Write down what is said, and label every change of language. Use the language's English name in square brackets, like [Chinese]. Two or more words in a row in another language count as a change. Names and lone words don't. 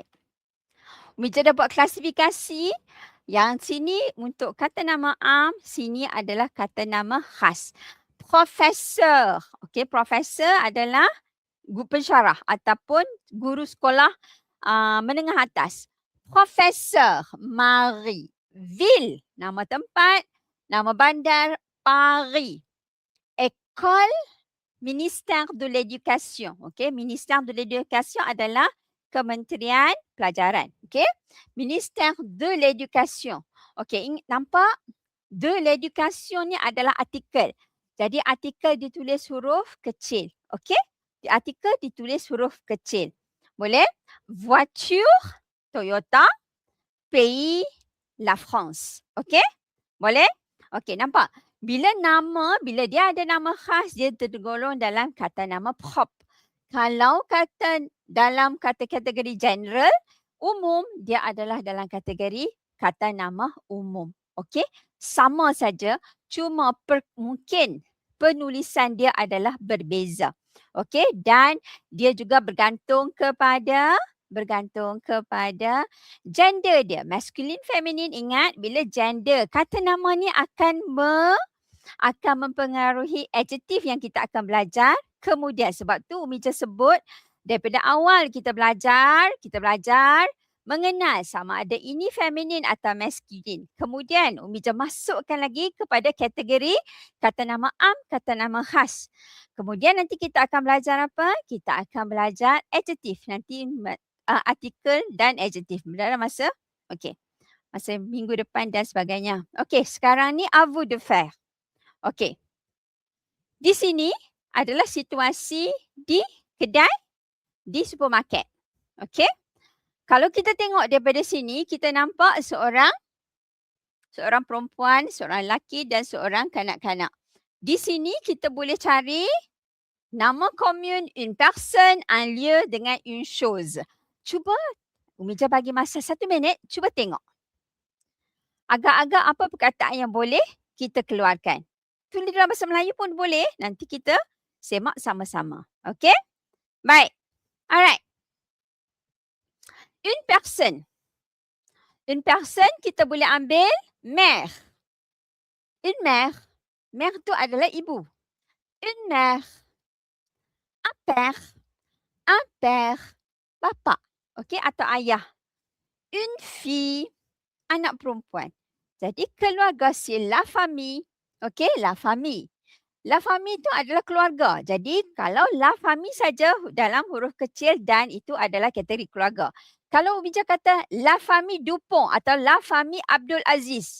[Malay] Mija dah buat klasifikasi. Yang sini untuk kata nama am, sini adalah kata nama khas. Profesor. Okey, profesor adalah guru pensyarah ataupun guru sekolah menengah atas. Profesor Marie. Ville, nama tempat, nama bandar, Paris. [French] École, Ministère de l'Éducation. [Malay] Okey, Ministère de l'Éducation adalah Kementerian Pelajaran. Okey, Ministère de l'Éducation. Okey, nampak? De l'Éducation ni adalah artikel. Jadi artikel ditulis huruf kecil. Okey? Artikel ditulis huruf kecil. Boleh? Voiture, Toyota. [French] Pays, la France. [Malay] Okey? Boleh? Okey, nampak? Bila dia ada nama khas, dia tergolong dalam kata nama prop. Kalau kata dalam kategori general, umum, dia adalah dalam kategori kata nama umum. Okey? Sama saja, cuma mungkin penulisan dia adalah berbeza. Okey? Dan dia juga bergantung kepada gender dia. [English] Masculine, feminine, [Malay] ingat bila gender, kata nama ni akan mempengaruhi adjektif yang kita akan belajar kemudian. Sebab tu Mija sebut daripada awal kita belajar mengenal sama ada ini feminin atau masculine. Kemudian Mija masukkan lagi kepada kategori kata nama am, kata nama khas. Kemudian nanti kita akan belajar apa? Kita akan belajar adjektif. Nanti artikel dan adjektif dalam masa minggu depan dan sebagainya. Okey, sekarang ni [French] à vous de faire. [Malay] Okey. Di sini adalah situasi di kedai, di supermarket. Okey. Kalau kita tengok daripada sini, kita nampak seorang perempuan, seorang lelaki dan seorang kanak-kanak. Di sini kita boleh cari nama commune, [French] une personne, un lieu [Malay] dengan [French] une chose. [Malay] Cuba, Mija bagi masa 1 minit, cuba tengok. Agak-agak apa perkataan yang boleh kita keluarkan. Tulis dalam bahasa Melayu pun boleh. Nanti kita semak sama-sama. Okey? Baik. Alright. [French] Une personne. Une personne [Malay] kita boleh ambil mère. [French] Une mère. [Malay] Mère tu adalah ibu. [French] Une mère. Un père. Un père. [Malay] Bapa. Okey? Atau ayah. [French] Une fille. [Malay] Anak perempuan. Jadi keluarga [French] c'est la famille. [Malay] Okey? [French] La famille. La famille [Malay] itu adalah keluarga. Jadi kalau [French] la famille [Malay] saja dalam huruf kecil dan itu adalah kategori keluarga. Kalau Mija kata [French] la famille [Malay] Dupont atau [French] la famille [Malay] Abdul Aziz.